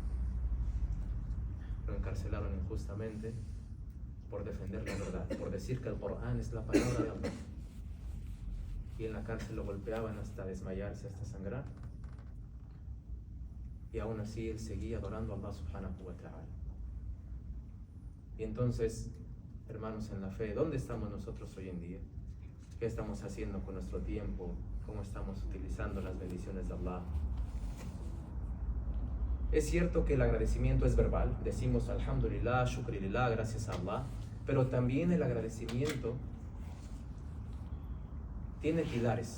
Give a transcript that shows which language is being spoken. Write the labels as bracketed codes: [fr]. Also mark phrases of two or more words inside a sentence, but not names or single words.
[es] Lo encarcelaron injustamente por defender la verdad, por decir que el Corán es la palabra de Allah. Y en la cárcel lo golpeaban hasta desmayarse, hasta sangrar. Y aún así él seguía adorando a [ar] الله سبحانه وتعالى. [es] Y entonces, hermanos en la fe, ¿dónde estamos nosotros hoy en día? ¿Qué estamos haciendo con nuestro tiempo? ¿Cómo estamos utilizando las bendiciones de Allah? Es cierto que el agradecimiento es verbal, decimos [ar] الحمد لله، شكر لله, [es] gracias a Allah, Pero también el agradecimiento tiene pilares.